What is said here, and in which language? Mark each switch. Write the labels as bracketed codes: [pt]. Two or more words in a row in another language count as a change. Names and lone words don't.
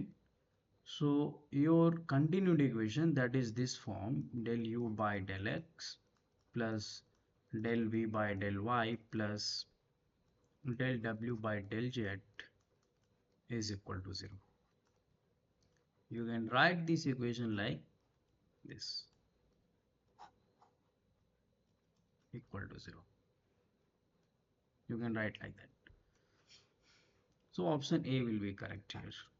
[en] So your continuity equation, that is this form, del u by del x plus del v by del y plus del w by del z is equal to 0. You can write this equation like this, equal to 0. You can write like that. So option A will be correct here.